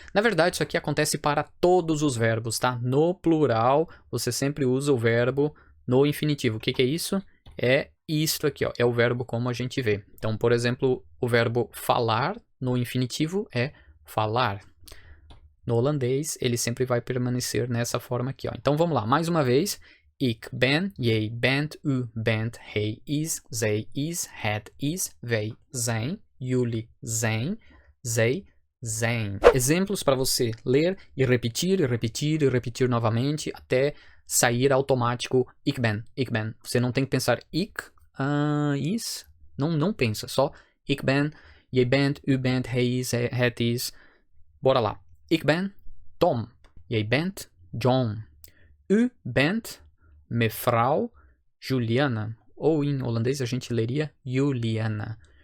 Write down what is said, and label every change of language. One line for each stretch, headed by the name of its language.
Portuguese: Na verdade, isso aqui acontece para todos os verbos, tá? No plural, você sempre usa o verbo no infinitivo. O que é isso? É isto aqui, ó. É o verbo como a gente vê. Então, por exemplo, o verbo falar no infinitivo é falar. No holandês, ele sempre vai permanecer nessa forma aqui, ó. Então, vamos lá. Mais uma vez.
Dutch: Ik ben, jij bent, u bent, hij is, zij is, het is, wij zijn, jullie zijn, zij zijn.
Portuguese: Exemplos para você ler e repetir, e repetir, e repetir novamente até sair automático
Dutch: ik ben, ik ben.
Portuguese: Você não tem que pensar ik, is, não pensa, só
Dutch: ik ben, jij bent, u bent, hij is, het is.
Portuguese: Bora lá.
Dutch: Ik ben Tom, jij bent John, u bent mevrouw Juliana,
Portuguese: ou em holandês a gente leria Juliana.